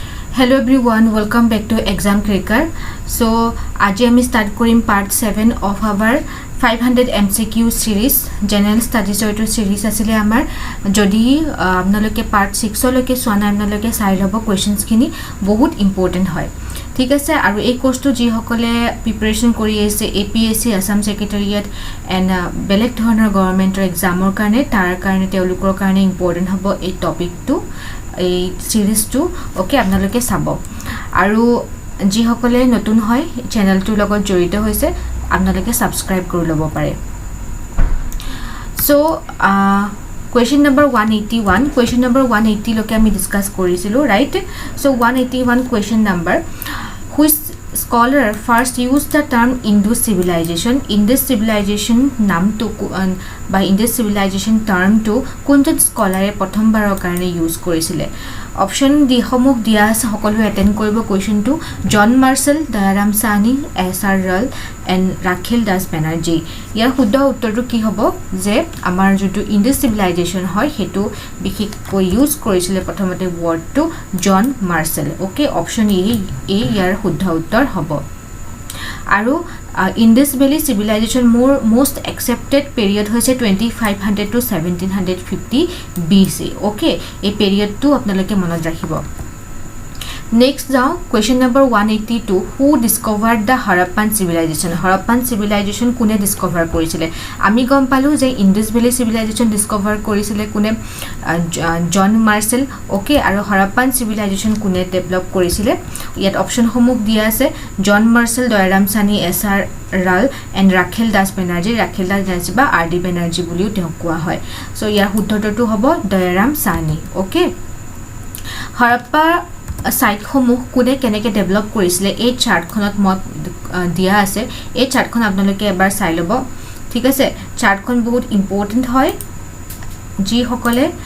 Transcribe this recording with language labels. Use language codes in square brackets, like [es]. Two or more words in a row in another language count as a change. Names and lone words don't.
[en] Hello everyone, welcome back to Exam Cracker. So, [as] আজি আমি start কৰিম [en] part 7 of our 500 MCQ series. General Studies [as] এইটো series আছিলে আমাৰ যদি আপোনালোকে [en] part 6 [as] লৈকে চোৱা নাই আপোনালোকে চাই ল'ব questions খিনি [en] বহুত important [as] হয় ঠিক আছে আৰু এই কোৰ্সটো যি সকলে প্ৰিপাৰেচন কৰি আছে APSC আসাম সেক্ৰেটাৰিয়েট এন্ড বেলেগ ধৰণৰ গৱৰ্ণমেন্টৰ এক্সামৰ কাৰণে তাৰ কাৰণে তেওঁলোকৰ কাৰণে ইম্পৰ্টেন্ট হ'ব এই টপিকটো এই সিৰিজটো ওকে আপোনালোকে চাব আৰু যি সকলে নতুন হয় চেনেলটোৰ লগত জড়িত হৈছে আপোনালোকে সাবস্ক্ৰাইব কৰি ল'ব পাৰে সো [en] question number 180 [as] লোকে আমি ডিসকাস কৰিছিলো [en] right so 181 question number which scholar first used the term Indus civilization [as] নামটো বা [en] Indus civilization term [as] to কোনজন স্কলাৰে প্ৰথমবাৰৰ কাৰণে ইউজ কৰিছিলে [en] option D [as] সমূহ দিয়া আছে সকলো এটেন্ড কৰিব কোৱেশ্চনটো জন মাৰ্সেল দয়াৰাম সানি এসআৰ ৰাল এন্ড ৰাখেল দাস বেনাৰ্জী ইয়াৰ শুদ্ধ উত্তৰটো কি হ'ব যে আমাৰ যেটো ইণ্ডাছ সিভিলাইজেশন হয় হেতু বিশেষকৈ ইউজ কৰিছিলে প্ৰথমতে ওয়াৰ্ডটো জন মাৰ্সেল ওকে [en] option A [as] ইয়াৰ শুদ্ধ উত্তৰ হ'ব আৰু Indus [en] Valley civilization most accepted period হৈছে 2500 to 1750 BC [as] okay এই period টো আপোনালোকে মনত ৰাখিব [en] Next যাও question number 182 who discovered the Harappan [as] civilization কোনে ডিসকভাৰ কৰিছিলে আমি গম পালো যে Indus Valley civilization ডিসকভাৰ কৰিছিলে কোনে জন মাৰ্সেল ওকে আৰু Harappan civilization কোনে ডেভেলপ কৰিছিলে ইয়াত অপশন সমূহ দিয়া আছে জন মাৰ্সেল দয়াৰাম সানি এসআৰ ৰাল এন্ড ৰাখেল দাস বেনাৰ্জী বা আৰডি বেনাৰ্জী বুলিও তেওঁক কোৱা হয় সো ইয়াৰ শুদ্ধটো হ'ব দয়াৰাম সানি ওকে [en] Harappa সাইট [as] সমূহ কোনে কেনেকে ডেভেলপ কৰিছিলে এই চাৰ্টখনত মই দিয়া আছে এই চাৰ্টখন আপোনালোকে এবাৰ চাই ল'ব ঠিক আছে চাৰ্টখন বহুত ইম্পৰ্টেন্ট হয় যি সকলে